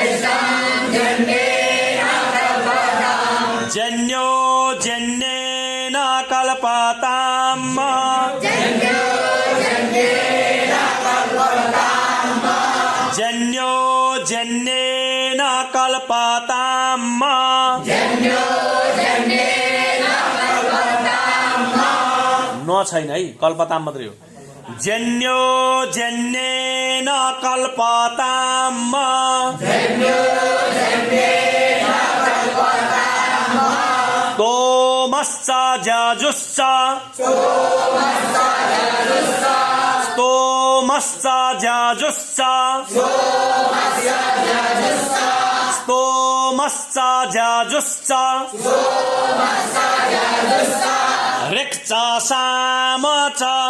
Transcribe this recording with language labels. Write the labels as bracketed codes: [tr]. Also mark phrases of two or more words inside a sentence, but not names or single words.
[sa] जन्यो जन्येन कल्पताम् जन्यो जन्येन कल्पताम् [ne] न छैन है [sa] कल्पताम् [ne] मात्रै हो [sa] जन्यो जन्येन कल्पताम् स्तोमश्च जजुश्च स्तोमश्च जजुश्च स्तोमश्च जजुश्च ऋक्च साम च